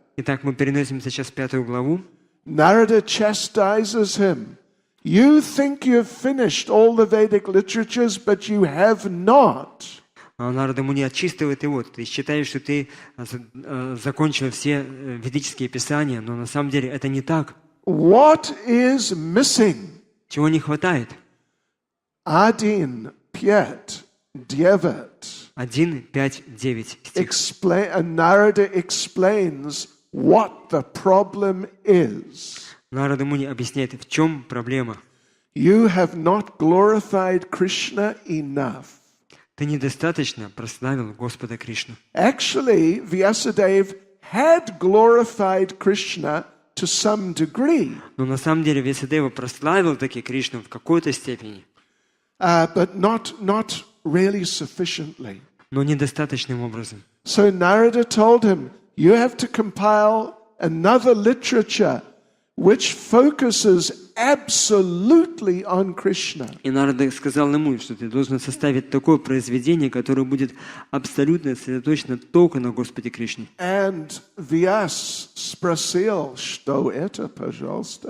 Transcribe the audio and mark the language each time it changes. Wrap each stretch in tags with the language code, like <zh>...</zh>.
<ru>Итак, мы переносимся сейчас в 5 главу.</ru> <en>Narada chastises him. You think you've finished all the Vedic literatures, but you have not.</en> <ru>А Нарада Муни отчитывает его. Ты считаешь, что ты закончил все ведические писания, но на самом деле это не так.</ru> <en>What is missing?</en> <ru>Чего не хватает?</ru> <en>1, 5, 9.</en> <ru>1, 5, 9 стих.</ru> <en>And Narada explains what the problem is.</en> <ru>Нарада Муни объясняет, в чем проблема.</ru> <en>You have not glorified Krishna enough.</en> <ru>Ты недостаточно прославил Господа Кришну.</ru> <en>Actually, Vyasadeva had glorified Krishna to some degree.</en> <ru>Но на самом деле Вьясадева прославил таки Кришну в какой-то степени.</ru> <en>But not really sufficiently.</en> <ru>Но недостаточным образом.</ru> <en>So Narada told him, you have to compile another literature which focuses absolutely on Krishna.</en> <ru>И Нарада сказал ему, что ты должен составить такое произведение, которое будет абсолютно сосредоточено только на Господе Кришне. And Vyas спросил, что это, пожалуйста?</ru>